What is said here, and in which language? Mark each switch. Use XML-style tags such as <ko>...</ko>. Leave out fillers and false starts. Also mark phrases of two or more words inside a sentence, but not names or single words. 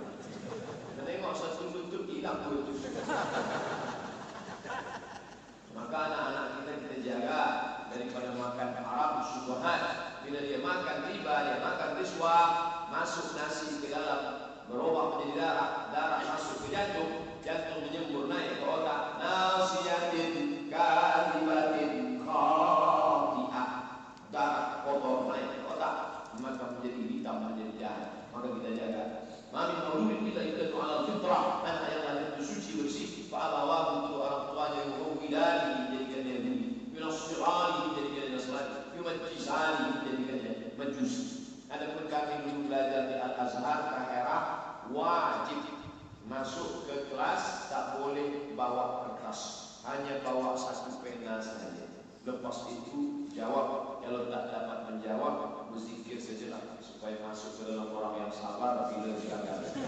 <ms>Tengok satu lutut hilang dua lutut. Maka anak-anak kita jaga daripada makan haram syubhat. Bila dia makan riba, dia makan riswah, masuk nasi ke dalam, berubah menjadi darah, darah masuk ke jantung, jantung menyembur naik ke otak.</ms> <ar>ناصية كلمة خاطئة,</ar> <ms>darah kotor naik ke otak, maka menjadi hitam, menjadi jahat. Maka kita jaga.</ms> <ar>ما من مولود إلا يولد على الفطرة,</ar> <ms>anak yang lahir itu suci bersih. Fa'abawahu, untuk orang tuanya yuhawwidani, menjadikan dia Yahudi, yunasirani, menjadikan dia Nasrani, yumajjisani, menjadikan dia Majusi. Adapun kami dulu belajar di Al-Azhar, Kahirah, wajib masuk ke kelas, tak boleh bawa kertas, hanya bawa satu pena saja. Lepas itu jawab, kalau tak dapat menjawab, berzikir sajalah supaya masuk ke dalam orang yang sabar bila gagal.</ms>